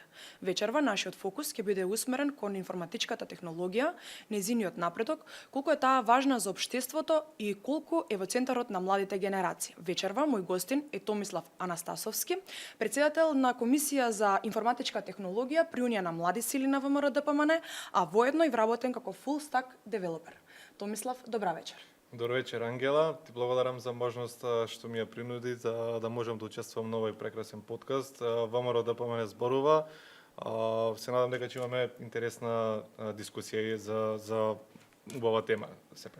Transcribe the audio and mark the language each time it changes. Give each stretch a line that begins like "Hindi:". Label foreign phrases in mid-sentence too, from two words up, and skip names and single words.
Macedonian: Вечерва нашиот фокус ќе биде усмерен кон информатичката технологија, нејзиниот напредок, колку е таа важна за општеството и колку е во центарот на младите генерации. Вечерва мој гостин е Томислав Анастасовски, претседател на Комисија за информатичка технологија при Унија на млади сили на ВМРО ДПМН, а воедно и вработен како
English: full stack developer.
Macedonian: Томислав, добра вечер. Добро вечер, Ангела. Ти благодарам за можноста што ми ја принуди да можам да учествувам на овој прекрасен подкаст. ВМРО ДПМН зборува. Се надам дека ќе имаме интересна дискусија за оваа тема сепак.